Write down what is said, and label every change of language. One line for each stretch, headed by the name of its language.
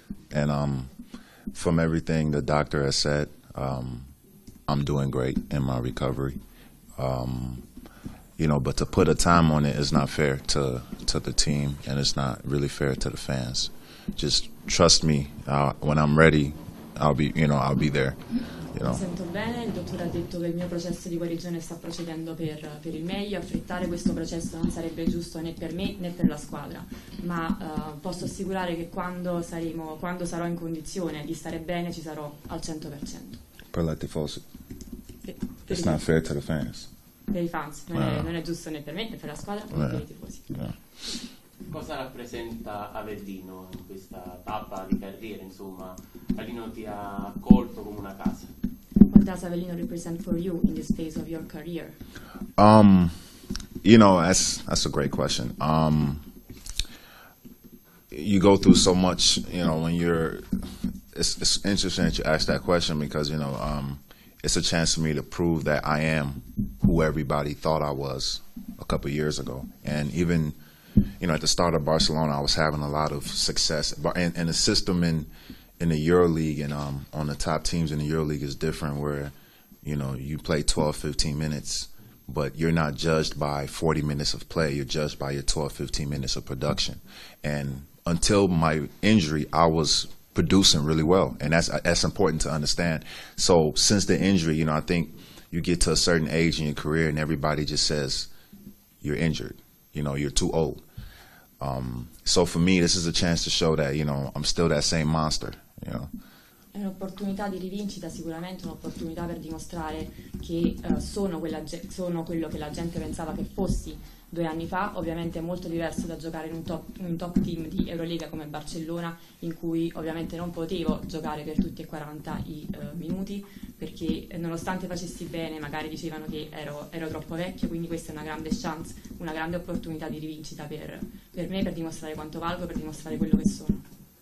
English: And from everything the doctor has said, I'm doing great in my recovery. You know, but to put a time on it is not fair to the team, and it's not really fair to the fans. Just trust me. When I'm ready, I'll be there. You know.
Italian: Mi sento bene, il dottore ha detto che il mio processo di guarigione sta procedendo per il meglio. Affrettare questo processo non sarebbe giusto né per me né per la squadra, ma posso assicurare che quando sarò in condizione di stare bene ci sarò al 100%. Per la tifosi.
English: It's not fair to the fans.
Italian: Per i fans, non è giusto né per me né per la squadra né per i tifosi. Cosa rappresenta Avellino in questa tappa di carriera? Insomma, Avellino ti ha accolto come una casa.
English: What does Avellino represent for you in this phase of your career? You know, that's a great question. You go through so much, you know, when it's interesting that you ask that question because, you know, it's a chance for me to prove that I am who everybody thought I was a couple of years ago. And even, you know, at the start of Barcelona, I was having a lot of success. And the system in the EuroLeague and on the top teams in the EuroLeague is different where, you know, you play 12, 15 minutes, but you're not judged by 40 minutes of play. You're judged by your 12, 15 minutes of production. And until my injury, I was producing really well, and that's important to understand. So since the injury, you know, I think you get to a certain age in your career and everybody just says you're injured, you know, you're too old. So for me, this is a chance to show that, you know, I'm still that same monster, you know.
Italian: È un'opportunità di rivincita, sicuramente un'opportunità per dimostrare che sono quello che la gente pensava che fossi 2 anni fa. Ovviamente è molto diverso da giocare in un top team di Eurolega come Barcellona, in cui ovviamente non potevo giocare per tutti e 40 i minuti, perché nonostante facessi bene magari dicevano che ero troppo vecchio, quindi questa è una grande chance, una grande opportunità di rivincita per me, per dimostrare quanto valgo, per dimostrare quello che sono.